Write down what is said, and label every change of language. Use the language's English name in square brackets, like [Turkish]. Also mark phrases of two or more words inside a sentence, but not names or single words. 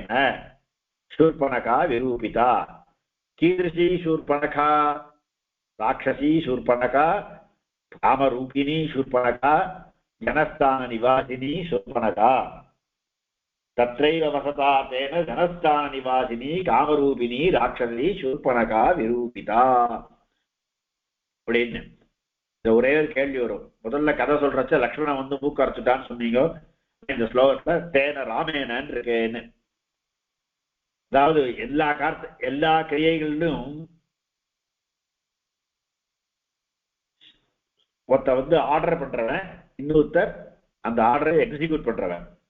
[Sanskrit] शूर्पणखा विरूपिता. कीदृशी शूर्पणखा? राक्षसी शूर्पणखा, कामरूपिणी शूर्पणखा, जनस्थान निवासिनी शूर्पणखा. तत्रैव वसता तेन जनस्थान निवासिनी कामरूपिणी राक्षसी शूर्पणखा विरूपिता. [Tamil] அப்படின்னு இந்த ஒரே ஒரு கேள்வி வரும். முதல்ல கதை சொல்றச்ச லக்ஷ்மணன் வந்து மூக்க அரைச்சுட்டான்னு சொன்னீங்க, இந்த ஸ்லோகத்துல தேன ராமேனன்னு இருக்கேன்னு. அதாவது எல்லா கிரியைகளிலும் ஒருத்த வந்து ஆர்டர் பண்றவன், இன்னொருத்தர் அந்த [English] orderai execute [Tamil] பண்றவன்.